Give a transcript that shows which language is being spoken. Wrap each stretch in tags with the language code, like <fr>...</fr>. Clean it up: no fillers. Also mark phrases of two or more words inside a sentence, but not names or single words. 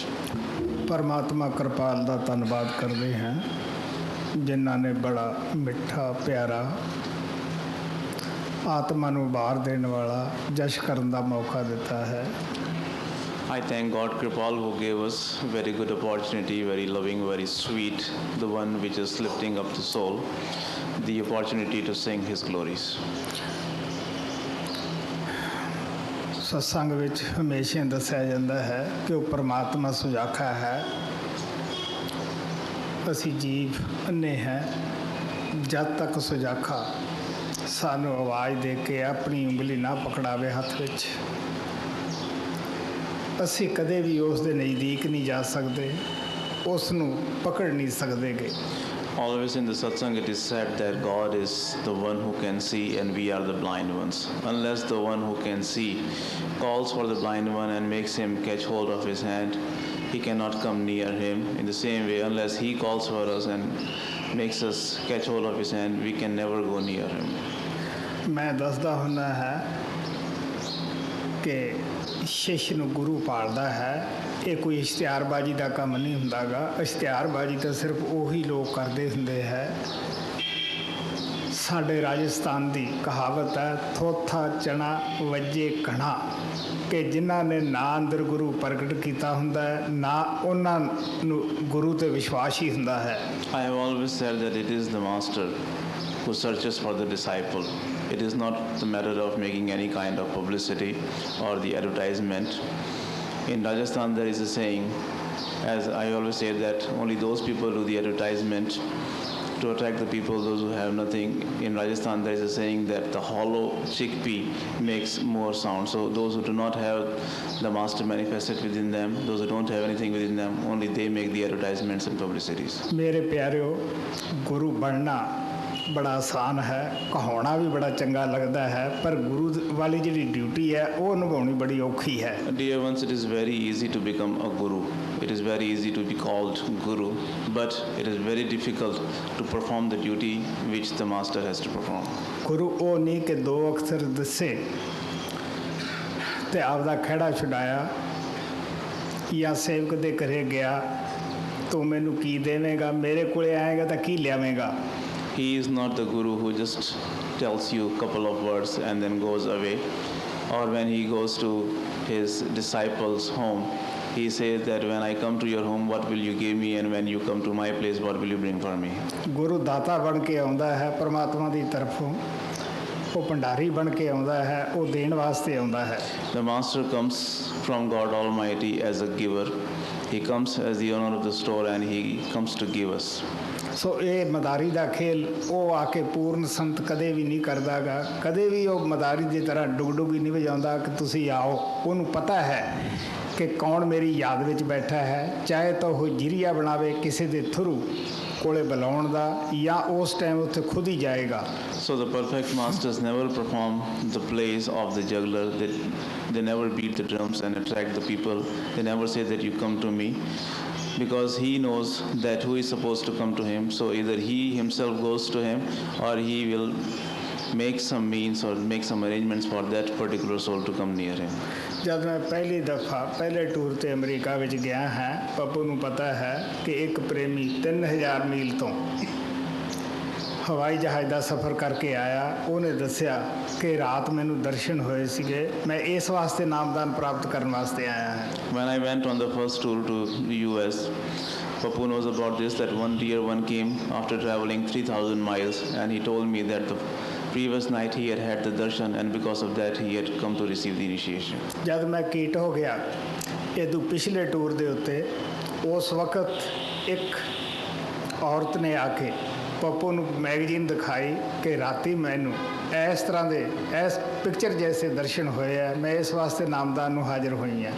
<pa>ਪਰਮਾਤਮਾ ਕਿਰਪਾਲ ਦਾ ਧੰਨਵਾਦ ਕਰਦੇ ਹਾਂ ਜਿਨ੍ਹਾਂ ਨੇ ਬੜਾ ਮਿੱਠਾ ਪਿਆਰਾ ਆਤਮਾ ਨੂੰ ਉਭਾਰ ਦੇਣ ਵਾਲਾ ਜਸ਼ ਕਰਨ ਦਾ ਮੌਕਾ ਦਿੱਤਾ ਹੈ।</pa> <en>I thank God Kripal who gave us very good opportunity, very loving, very sweet, the one which is lifting up the soul, the opportunity to sing his glories.</en> <pa>ਸਤਸੰਗ ਵਿੱਚ ਹਮੇਸ਼ਾ ਦੱਸਿਆ ਜਾਂਦਾ ਹੈ ਕਿ ਉਹ ਪਰਮਾਤਮਾ ਸੁਜਾਖਾ ਹੈ, ਅਸੀਂ ਜੀਵ ਅੰਨੇ ਹੈ। ਜਦ ਤੱਕ ਸੁਜਾਖਾ ਸਾਨੂੰ ਆਵਾਜ਼ ਦੇ ਕੇ ਆਪਣੀ ਉਂਗਲੀ ਨਾ ਪਕੜਾਵੇ ਹੱਥ ਵਿੱਚ, ਅਸੀਂ ਕਦੇ ਵੀ ਉਸ ਦੇ ਨਜ਼ਦੀਕ ਨਹੀਂ ਜਾ ਸਕਦੇ, ਉਸ ਨੂੰ ਪਕੜ ਨਹੀਂ ਸਕਦੇਗੇ।</pa> <en>Always in the satsang it is said that God is the one who can see and we are the blind ones. Unless the one who can see calls for the blind one and makes him catch hold of his hand, he cannot come near him. In the same way, unless he calls for us and makes us catch hold of his hand, we can never go near him.</en> <pa>ਮੈਂ ਦੱਸਦਾ ਹੁੰਦਾ ਹੈ ਕਿ ਸ਼ਿਸ਼ ਨੂੰ ਗੁਰੂ ਪਾਲਦਾ ਹੈ। ਇਹ ਕੋਈ ਇਸ਼ਤਿਹਾਰਬਾਜ਼ੀ ਦਾ ਕੰਮ ਨਹੀਂ ਹੁੰਦਾਗਾ। ਇਸ਼ਤਿਹਾਰਬਾਜ਼ੀ ਤਾਂ ਸਿਰਫ ਉਹੀ ਲੋਕ ਕਰਦੇ ਹੁੰਦੇ ਹੈ। ਸਾਡੇ ਰਾਜਸਥਾਨ ਦੀ ਕਹਾਵਤ ਹੈ, ਥੋਥਾ ਚਣਾ ਵੱਜੇ ਕਣਾ, ਕਿ ਜਿਨ੍ਹਾਂ ਨੇ ਨਾ ਅੰਦਰ ਗੁਰੂ ਪ੍ਰਗਟ ਕੀਤਾ ਹੁੰਦਾ ਹੈ ਨਾ ਉਹਨਾਂ ਨੂੰ ਗੁਰੂ 'ਤੇ ਵਿਸ਼ਵਾਸ ਹੀ ਹੁੰਦਾ ਹੈ।</pa> <en>I have always said that it is the master who searches for the disciple. It is not the matter of making any kind of publicity or the advertisement. In Rajasthan there is a saying, as I always say, that only those people do the advertisement to attract the people, those who have nothing. In Rajasthan there is a saying that the hollow chickpea makes more sound. So those who do not have the master manifested within them, those who don't have anything within them, only they make the advertisements and publicities.</en> <pa>ਮੇਰੇ ਪਿਆਰਿਓ, ਗੁਰੂ ਬਣਨਾ ਬੜਾ ਆਸਾਨ ਹੈ, ਕਹਾਉਣਾ ਵੀ ਬੜਾ ਚੰਗਾ ਲੱਗਦਾ ਹੈ, ਪਰ ਗੁਰੂ ਵਾਲੀ ਜਿਹੜੀ ਡਿਊਟੀ ਹੈ ਉਹ ਨਿਭਾਉਣੀ ਬੜੀ ਔਖੀ ਹੈ।</pa> <en>Dear ones, it is very easy to become a guru. It is very easy to be called guru, but it is very difficult to perform the duty which the master has to perform.</en> <pa>ਗੁਰੂ ਉਹ ਨਹੀਂ ਕਿ ਦੋ ਅਕਸਰ ਦੱਸੇ ਤੇ ਆਪਦਾ ਖਹਿੜਾ ਛੁਡਾਇਆ ਜਾਂ ਸੇਵਕ ਦੇ ਘਰੇ ਗਿਆ, ਤੂੰ ਮੈਨੂੰ ਕੀ ਦੇਵੇਂਗਾ, ਮੇਰੇ ਕੋਲੇ ਆਏਗਾ ਤਾਂ ਕੀ ਲਿਆਵੇਂਗਾ।</pa> <en>He is not the guru who just tells you a couple of words and then goes away. Or when he goes to his disciples' home, he says that when I come to your home, what will you give me? And when you come to my place, what will you bring for me?</en> <pa>ਗੁਰੂ ਦਾਤਾ ਬਣ ਕੇ ਆਉਂਦਾ ਹੈ ਪਰਮਾਤਮਾ ਦੀ ਤਰਫੋਂ, ਉਹ ਭੰਡਾਰੀ ਬਣ ਕੇ ਆਉਂਦਾ ਹੈ, ਉਹ ਦੇਣ ਵਾਸਤੇ ਆਉਂਦਾ ਹੈ।</pa> <en>The master comes from God Almighty as a giver. He comes as the owner of the store and he comes to give us.</en> <pa>ਸੋ ਇਹ ਮਦਾਰੀ ਦਾ ਖੇਲ ਉਹ ਆ ਕੇ ਪੂਰਨ ਸੰਤ ਕਦੇ ਵੀ ਨਹੀਂ ਕਰਦਾਗਾ, ਕਦੇ ਵੀ ਉਹ ਮਦਾਰੀ ਦੀ ਤਰ੍ਹਾਂ ਡੁਗਡੁਗੀ ਨਹੀਂ ਵਜਾਉਂਦਾ ਕਿ ਤੁਸੀਂ ਆਓ। ਉਹਨੂੰ ਪਤਾ ਹੈ ਕਿ ਕੌਣ ਮੇਰੀ ਯਾਦ ਵਿੱਚ ਬੈਠਾ ਹੈ, ਚਾਹੇ ਤਾਂ ਉਹ ਜਿਰੀਆ ਬਣਾਵੇ ਕਿਸੇ ਦੇ ਥਰੂ, ਕੋਲੇ ਬੁਲਾਉਣ ਦਾ ਜਾਂ ਉਸ ਟਾਈਮ ਉੱਥੇ ਖੁਦ ਹੀ ਜਾਏਗਾ।</pa> <en>So the perfect masters never perform the plays of the juggler. They never beat the drums and attract the people. They never say that you come to me, because he knows that who is supposed to come to him. So either he himself goes to him, or he will make some means or make some arrangements for that particular soul to come near him.</en> <pa>ਜਦ ਮੈਂ ਪਹਿਲੀ ਦਫਾ ਪਹਿਲੇ ਟੂਰ ਤੇ ਅਮਰੀਕਾ ਵਿੱਚ ਗਿਆ ਹਾਂ, ਪੱਪੂ ਨੂੰ ਪਤਾ ਹੈ ਕਿ ਇੱਕ ਪ੍ਰੇਮੀ 3000 ਮੀਲ ਤੋਂ ਹਵਾਈ ਜਹਾਜ਼ ਦਾ ਸਫ਼ਰ ਕਰਕੇ ਆਇਆ। ਉਹਨੇ ਦੱਸਿਆ ਕਿ ਰਾਤ ਮੈਨੂੰ ਦਰਸ਼ਨ ਹੋਏ ਸੀਗੇ, ਮੈਂ ਇਸ ਵਾਸਤੇ ਨਾਮਦਾਨ ਪ੍ਰਾਪਤ ਕਰਨ ਵਾਸਤੇ ਆਇਆ ਹਾਂ।</pa> <en>When I went on the first tour to the US, Papu knows about this, that one dear one came after traveling 3,000 miles, and he told me that the previous night he had had the darshan, and because of that he had come to receive the initiation.</en> <pa>ਜਦ ਮੈਂ ਕੀਟ ਹੋ ਗਿਆ ਇਹਦੋਂ ਪਿਛਲੇ ਟੂਰ ਦੇ ਉੱਤੇ, ਉਸ ਵਕਤ ਇੱਕ ਔਰਤ ਨੇ ਆ ਕੇ ਪੱਪੂ ਨੂੰ ਮੈਗਜ਼ੀਨ ਦਿਖਾਈ ਕਿ ਰਾਤੀ ਮੈਨੂੰ ਇਸ ਤਰ੍ਹਾਂ ਦੇ ਇਸ ਪਿਕਚਰ ਜੈਸੇ ਦਰਸ਼ਨ ਹੋਏ ਆ, ਮੈਂ ਇਸ ਵਾਸਤੇ ਨਾਮਦਾਨ ਨੂੰ ਹਾਜ਼ਰ ਹੋਈ ਹਾਂ।</pa>